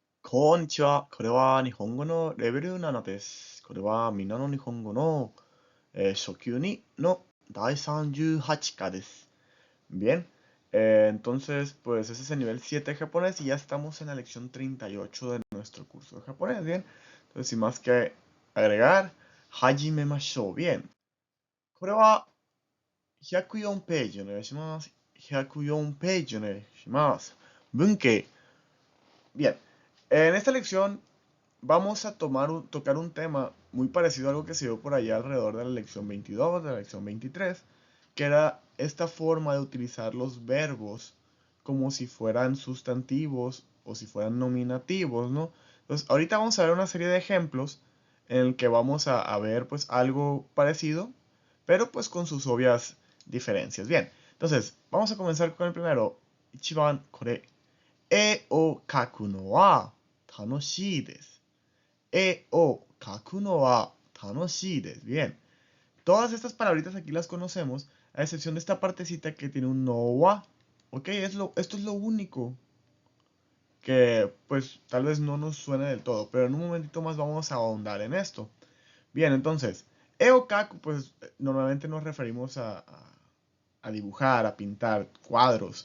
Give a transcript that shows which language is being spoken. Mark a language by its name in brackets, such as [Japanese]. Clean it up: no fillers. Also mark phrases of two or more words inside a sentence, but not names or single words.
[Japanese] こんにちは。これは日本語のレベル7です。これはみんなの日本語の、初級2の第38課です。 Bien, entonces pues ese es el nivel 7 de japonés y ya estamos en la lección 38 de nuestro curso de japonés. [Spanish] Bien, entonces sin más que agregar, [Japanese] hajimemashou. [Spanish] Bien, [Japanese] これは104ページお願いします。104ページお願いします。 [Spanish] 文系。Bien, en esta lección vamos a tocar un tema muy parecido a algo que se dio por allá alrededor de la lección 22, de la lección 23, que era esta forma de utilizar los verbos como si fueran sustantivos o si fueran nominativos, ¿no? Entonces, ahorita vamos a ver una serie de ejemplos en el que vamos a ver pues algo parecido, pero pues con sus obvias diferencias. Bien, entonces, vamos a comenzar con el primero. [Japanese] 一番これ. 絵を描くのは楽しいです. 絵を描くのは楽しいです. [Spanish] Bien. Todas estas palabritas aquí las conocemos, a excepción de esta partecita que tiene un [Japanese] のは. [Spanish] Ok, esto es lo único que pues tal vez no nos suene del todo, pero en un momentito más vamos a ahondar en esto. Bien, entonces, [Japanese] 絵を描く [Spanish] pues normalmente nos referimos a dibujar, a pintar cuadros.